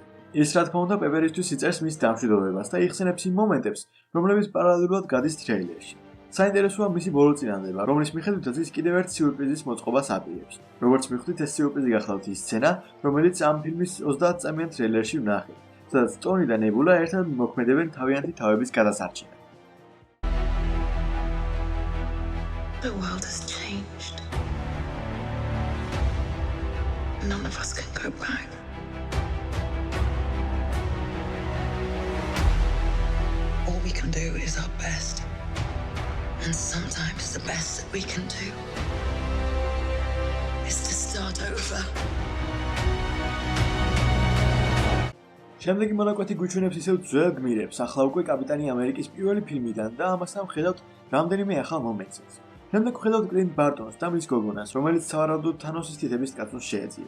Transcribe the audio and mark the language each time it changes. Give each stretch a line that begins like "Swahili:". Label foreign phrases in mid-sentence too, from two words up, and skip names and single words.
Georgian: ის რა თქმა უნდა პეპერისთვის იწერს მის დამშვიდობებას და იხსენებს იმ მომენტებს, რომლებიც პარალელურად გადის ტრეილერში. საინტერესოა მისი ბოლო წინანდება, რომლის მიხედვითაც ის კიდევ ერთ სიურპრიზის მოწყობას აპირებს. როგორც მიხვდით, ეს სიურპრიზი გახლავთ ის სცენა, რომელიც ამ ფილმის 30 წამიან ტრეილერში ვნახეთ, სადაც ტონი და ნებულა ერთად მოქმედებენ თავიანთი თავების გადასარჩენად.
English: The world has changed. None of us can go back. All we can do is our best. And sometimes the best that we can do is to start over.
Georgian: შემდეგი მონაკვეთი გვიჩვენებს ისევ ძველ გმირებს, ახლა უკვე კაპიტანი ამერიკის პირველი ფილმიდან და ამასთან ვხედავთ რამდენიმე ახალ მომენტსაც. შემდეგ ვხედავთ კლინტ ბარტონს და მის გოგონას, რომელიც სავარაუდოდ თანოსის თითების კაცოს შეეწირა.